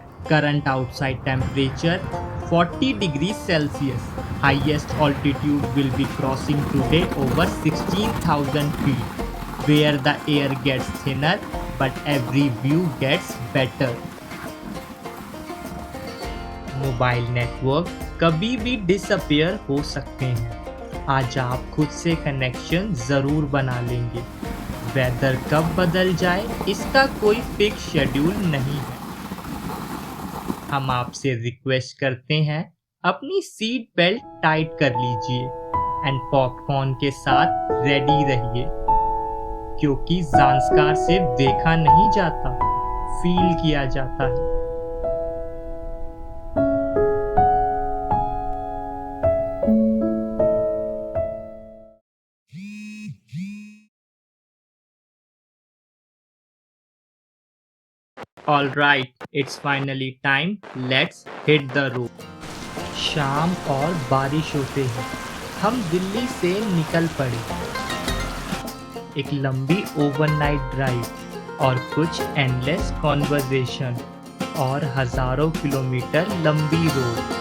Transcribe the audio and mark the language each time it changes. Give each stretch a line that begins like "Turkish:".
English: Current outside temperature 40 degrees Celsius. Highest altitude will be crossing today over 16,000 feet, where the air gets thinner but every view gets better.
Hindi: Mobile network कभी भी disappear हो सकते हैं। आज आप खुद से कनेक्शन जरूर बना लेंगे। वेदर कब बदल जाए इसका कोई फिक्स शेड्यूल नहीं है। हम आपसे रिक्वेस्ट करते हैं अपनी सीट बेल्ट टाइट कर लीजिए एंड पॉपकॉर्न के साथ रेडी रहिए, क्योंकि ज़ांस्कार सिर्फ देखा नहीं जाता, फील किया जाता है।
English: All right, it's finally time. Let's hit the road.
Hindi: शाम और बारिश होते ही हम दिल्ली से निकल पड़े। एक लंबी ओवरनाइट ड्राइव और कुछ एंडलेस कॉन्वर्सेशन और हजारों किलोमीटर लंबी रोड।